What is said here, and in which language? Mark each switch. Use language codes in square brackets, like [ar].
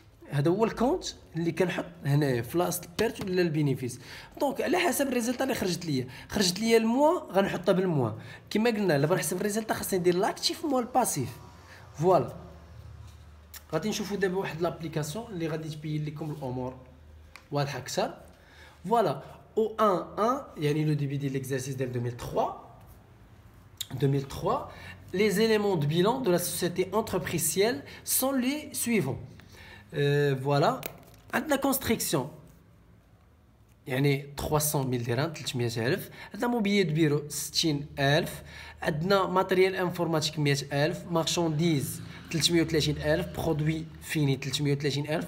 [ar] هذا هو الكونت اللي كنحط هنايا في لاصه البيرت ولا البينيفيس. دونك على حسب الريزلتا اللي خرجت ليا الموا غنحطها بالموا. كما قلنا الا بغيت نحسب الريزلتا خاصني ندير لاكتيف موا الباسيف. فوالا غادي نشوفوا دابا واحد لابليكاسيون اللي غادي تبين لكم الامور واضحه اكثر. فوالا او 1 يعني لو ديبي ديال ليكزيرسيس ديال 2003 [fr] les éléments de bilan de la société entreprisielle sont les suivants. [ar] Voilà عندنا construction يعني 300,000 درهم 300,000. عندنا موبيليات بيرو 60,000. عندنا ماتريال انفورماتيك 100,000. مارشانديز 330,000. برودوي فيني 330,000.